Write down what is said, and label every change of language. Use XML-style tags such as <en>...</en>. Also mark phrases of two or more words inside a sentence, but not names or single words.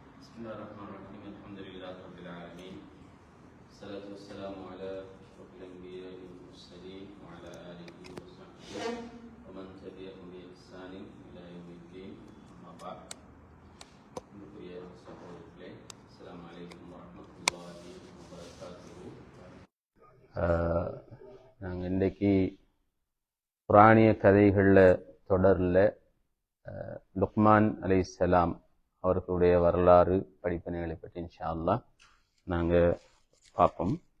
<ar>بسم الله الرحمن الرحيم الحمد لله رب العالمين الصلاة والسلام على أشرف الأنبياء والمرسلين وعلى آله وصحبه ومن تبعهم بإحسان إلى يوم الدين أما بعد السلام عليكم ورحمة الله وبركاته.</ar> <ta>நாங்கள் இன்றைக்கு குர்ஆனிய கதைகளில் தொடரில் லுக்மான் அலைஹிஸ்ஸலாம் அவர்களுடைய வரலாறு படிப்பினைகளை பற்றி</ta> <ar>إن شاء الله</ar> <ta>நாங்கள் பார்ப்போம்.</ta>